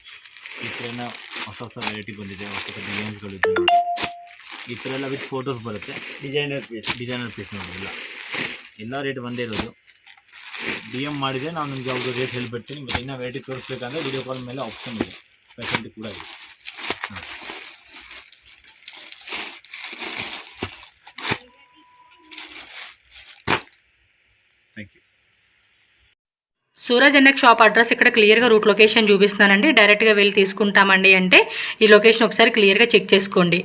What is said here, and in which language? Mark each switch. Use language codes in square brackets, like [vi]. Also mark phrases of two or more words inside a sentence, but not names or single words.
[kn] ಈ ಥರ ಹೊಸ ಹೊಸ ವೆರೈಟಿ ಬಂದಿದೆ, ಹೊಸ ಹೊಸ ಡಿಸೈನ್ಸ್ಗಳಿದೆ ನೋಡಿ. ಈ ಥರ ಎಲ್ಲ [en] with photos [kn] ಬರುತ್ತೆ, [en] designer piece [kn] ನೋಡಿ. ಎಲ್ಲ ರೇಟ್ ಒಂದೇ ಇರೋದು. DM ಮಾಡಿದರೆ ನಾನು ನಿಮಗೆ ಯಾವುದು ರೇಟ್ ಹೇಳಿಬಿಡ್ತೀನಿ. ಮತ್ತು ಇನ್ನೂ ವೆರೈಟಿ ತೋರಿಸ್ಬೇಕಂದ್ರೆ [en] video call [kn] ಮೇಲೆ ಆಪ್ಷನ್ ಇದೆ, ಫೆಸಿಲಿಟಿ ಕೂಡ ಇದೆ. [en] Thank you. [te] సూరజ్ ఎన్నెక్ [en] shop address [te] ఇక్కడ క్లియర్గా [en] route location [te] చూపిస్తున్నానండి. డైరెక్ట్గా వెళ్ళి తీసుకుంటామండి అంటే ఈ లొకేషన్ ఒకసారి క్లియర్గా చెక్ చేసుకోండి.